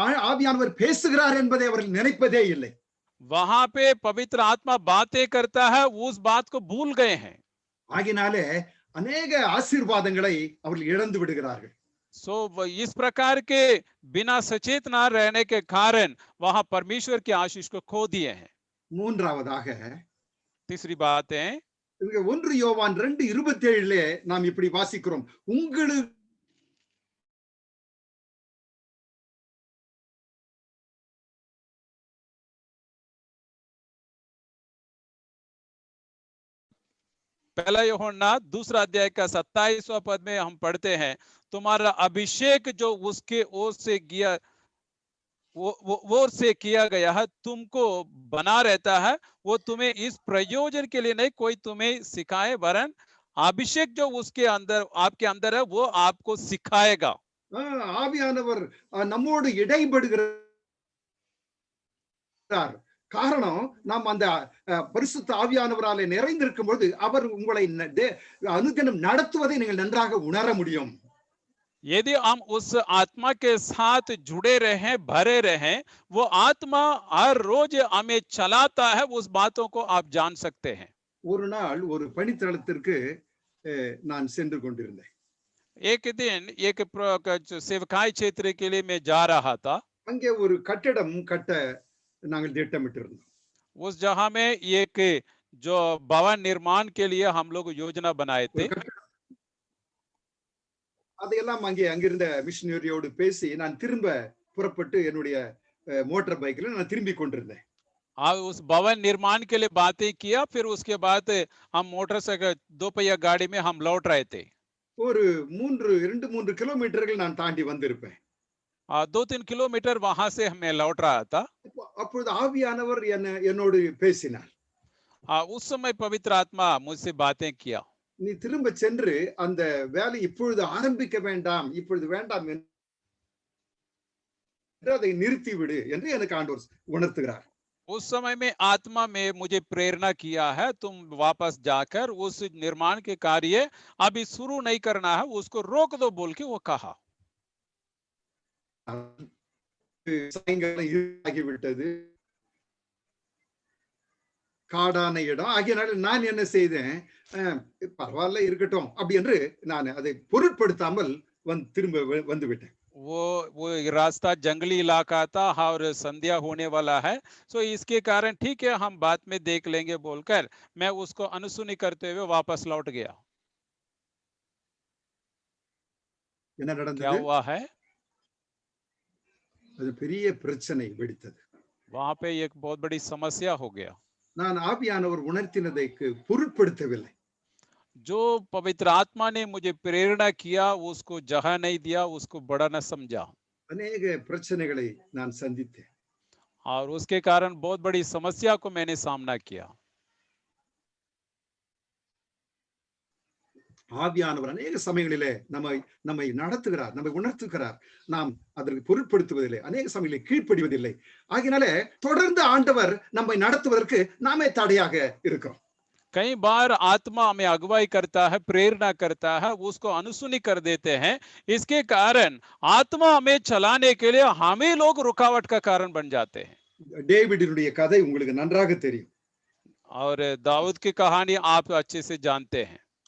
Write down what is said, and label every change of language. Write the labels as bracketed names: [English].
[Tamil] ஆவியானவர் பேசுகிறார் என்பதை அவர்கள் நினைப்பதே இல்லை. [Hindi] वहां पे पवित्र आत्मा बातें करता है, उस बात को भूल गए हैं. [Tamil] ஆகினாலே अनेक ஆசீர்வாதங்களை அவர்கள் இழந்து விடுகிறார்கள். [Hindi] सो इस प्रकार के बिना सचेत ना रहने के कारण वहां परमेश्वर की आशीष को खो दिए हैं. [Tamil] மூன்றாவதாக [Hindi] तीसरी बात है [Tamil] இங்க 1 யோவான் 2:27 நாம் இப்படி வாசிக்கிறோம். உங்களுக்கு [Hindi] पहला यूहन्ना दूसरा अध्याय का 27वां पद में हम पढ़ते हैं, तुम्हारा अभिषेक जो उसके ओर से किया वो से किया गया है तुमको बना रहता है, वो तुम्हें इस प्रयोजन के लिए नहीं कोई तुम्हें सिखाए, वरन अभिषेक जो उसके अंदर आपके अंदर है वो आपको सिखाएगा। [Tamil] ஆவியானவர் நம்மோடு இடைபடுகிறார். காரணம் நாம் அந்த பரிசுத்த ஆவியானவராலே நிறைந்திருக்கும் பொழுது அவர் உங்களை அனுதினம் நடத்துவதை நீங்கள் நன்றாக உணர முடியும். [Hindi] यदि हम उस आत्मा के साथ जुड़े रहें, भरे रहें, वो आत्मा हर रोज हमें चलाता है, उस बातों को आप जान सकते हैं। [Tamil] ஒரு நாள் ஒரு பணித்தளத்திற்கு நான் சென்று கொண்டிருந்தேன். [Hindi] एक दिन एक सेवकाई क्षेत्र के लिए मैं जा रहा था। [Tamil] அங்கே ஒரு கட்டடம் கட்ட நாங்கள் திட்டமிட்டிருந்தோம். [Hindi] उस जगह में एक जो भवन निर्माण के लिए हम लोग योजना बनाए थे। [Tamil] அதையெல்லாம் அங்கிருந்த மிஷனரியோடு பேசி நான் திரும்ப புறப்பட்டு என்னுடைய மோட்டார் பைக்கில் நான் திரும்பி கொண்டிருந்தேன். [Hindi] उस भवन निर्माण के लिए बातें किया, फिर उसके बाद हम मोटरसाइकिल दोपहिया गाड़ी में हम लौट रहे थे। [Tamil] ஒரு 2-3 கிலோமீட்டர்கள் நான் தாண்டி வந்திருப்பேன். [Hindi] 2-3 किलोमीटर वहां से मैं लौट रहा था। [Tamil] அப்பொழுது ஆவியானவர் என்னோடு பேசினார். [Hindi] उस समय पवित्र आत्मा मुझसे बातें किया। [Tamil] நீ திரும்ப சென்று அந்த வேலை இப்பொழுது ஆரம்பிக்க வேண்டாம், இப்பொழுது வேண்டாம் என்று அதை நிறுத்தி விடு என்று எனக்கு ஆண்டவர் உணர்த்துகிறார். [Hindi] उस समय में आत्मा में मुझे प्रेरणा किया है, तुम वापस जाकर उस निर्माण के कार्य अभी शुरू नहीं करना है, उसको रोक दो बोल के वो कहा। [Tamil] சாயங்காலம் இருட்டாகிவிட்டது, காடான இடம் ஆகியனால நான் என்ன செய்தேன், பரவாயில்ல இருக்கட்டும் அப்படி என்று நான் அதை பொருட்படுத்தாமல் திரும்ப வந்து விட்டேன். [Hindi] वो रास्ता जंगली इलाका था और संध्या होने वाला है, सो इसके कारण ठीक है हम बाद में देख लेंगे बोलकर मैं उसको अनसुनी करते हुए वापस लौट गया। [Tamil] என்ன நடந்தது? [Hindi] क्या हुआ है? [Tamil] அது பெரிய பிரச்சனை வெடித்தது. [Hindi] वहां पे एक बहुत बड़ी समस्या हो गया। [Tamil] நான் ஆவியானவர் உணர்த்தினதைக்கு பொருட்படுத்தவில்லை. [Hindi] जो पवित्र आत्मा ने मुझे प्रेरणा किया उसको जगह नहीं दिया, उसको बड़ा न समझा। [Tamil] अनेक பிரச்சனைகளை நான் சந்தித்தேன். [Hindi] और उसके कारण बहुत बड़ी समस्या को मैंने सामना किया। [Tamil] ஆவியானவர் अनेक சமயங்களிலே நம்மை நடத்துகிறார், நம்மை உணர்த்துகிறார். நாம் அதற்கு பொருட்படுத்துவதில்லை, अनेक சமயங்களில் கீழ்ப்படிவதில்லை. ஆகினாலே தொடர்ந்து ஆண்டவர் நம்மை நடத்துவதற்கு நாமே தடையாக இருக்கிறோம். [Hindi] कई बार आत्मा हमें अगुवाई करता है, प्रेरणा करता है, उसको अनसुनी कर देते हैं। इसके कारण आत्मा हमें चलाने के लिए हम ही लोग रुकावट का कारण बन जाते हैं। [Tamil] டேவிடினுடைய கதை உங்களுக்கு நன்றாக தெரியும். [Hindi] और दाऊद की कहानी आप अच्छे से जानते हैं।